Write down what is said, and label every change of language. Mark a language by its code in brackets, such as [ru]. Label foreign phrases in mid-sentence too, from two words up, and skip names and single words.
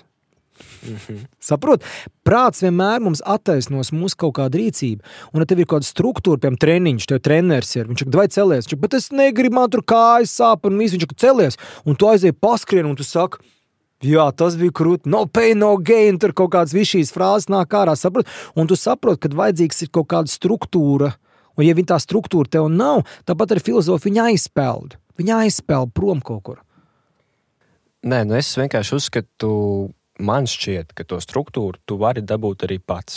[lv] Saprot, prāts vienmēr mums attaisnos mūsu kaut kādu rīcību, un ja tev ir kāda struktūra, piemēram, treniņš, tev treneris ir, viņš saka, vai celies, viņš saka, bet es negribu, man tur kājas sāp, un visu, viņš saka, celies, un tu aizēji paskrien, un tu saki, jā, tas bija krūti, [en] no pain, no gain, [lv] tur kaut kādas visu šīs frāzes nāk ārā, saprot, un tu saprot, kad vajadzīgs ir kaut kāda struktūra, un ja tā struktūra tev nav, tāpat arī filozofi viņa aizpeld prom kaut kur. Nē, es vienkārši uzskatu, man šķiet, ka to struktūru tu vari dabūt arī pats.